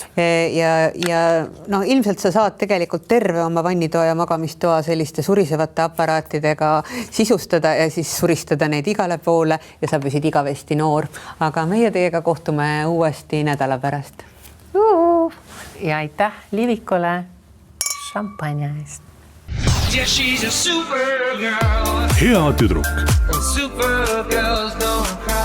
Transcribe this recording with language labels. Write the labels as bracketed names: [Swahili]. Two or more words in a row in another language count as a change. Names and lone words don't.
[Estonian] Ja ilmselt sa saad tegelikult terve oma vannitoa ja magamistoa selliste surisevate aparaatidega sisustada ja siis suristada neid igale poole ja sa püsid igavesti noor. Aga meie teiega kohtume uuesti nädala pärast. Ja aitäh Livikule šampanja eest. [English] Yeah, she's a super girl. [Estonian] Hea tüdruk. [English] Super girls don't